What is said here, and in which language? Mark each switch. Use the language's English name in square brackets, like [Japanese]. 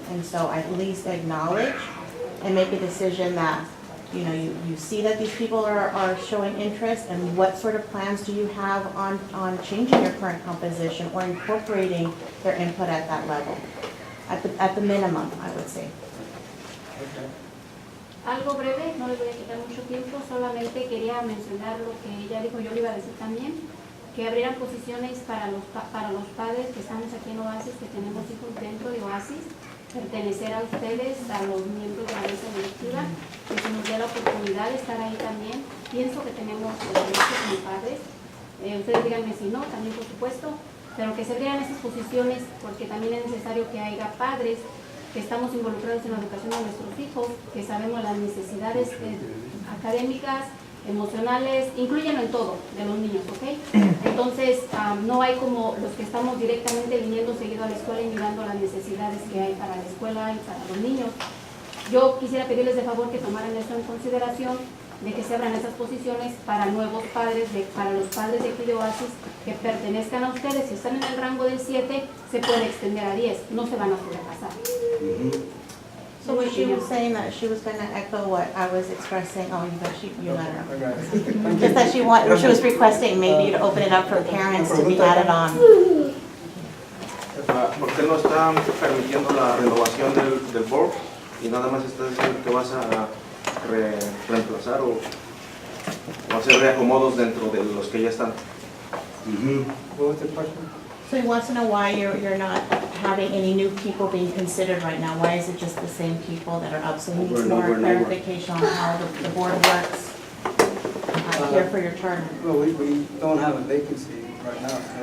[English] And so at least acknowledge and make a decision that, you know, you see that these people are showing interest, and what sort of plans do you have on changing your current composition or incorporating their input at that level, at the minimum, I would say. [Spanish] Algo breve, no les voy a quitar mucho tiempo, solamente quería mencionar lo que ella dijo, yo le iba a decir también, que abrieran posiciones para los padres que estamos aquí en Oasis, que tenemos hijos dentro de Oasis, pertenecer a ustedes, a los miembros de la mesa directiva, que se nos dé la oportunidad de estar ahí también. Pienso que tenemos derecho como padres. Ustedes díganme si no, también por supuesto, pero que se abrieran esas posiciones, porque también es necesario que haya padres que estamos involucrados en la educación de nuestros hijos, que sabemos las necesidades académicas, emocionales, incluyen en todo de los niños, ¿ok? Entonces, no hay como los que estamos directamente viniendo seguido a la escuela y mirando las necesidades que hay para la escuela y para los niños. Yo quisiera pedirles de favor que tomaran esto en consideración, de que se abran esas posiciones para nuevos padres, para los padres de aquí de Oasis que pertenezcan a ustedes. Si están en el rango del 7, se puede extender a 10, no se van a sobrepasar. [English] So was she was saying that she was going to echo what I was expressing. Oh, you let her. Just that she was requesting maybe to open it up for parents to be added on. [Spanish] ¿Por qué no están permitiendo la renovación del board y nada más estás diciendo que vas a reemplazar o hacer reacomodos dentro de los que ya están? [English] What was the question? So he wants to know why you're not having any new people being considered right now. Why is it just the same people that are up? So he needs more clarification on how the board works here for your charter. Well, we don't have a vacancy right now.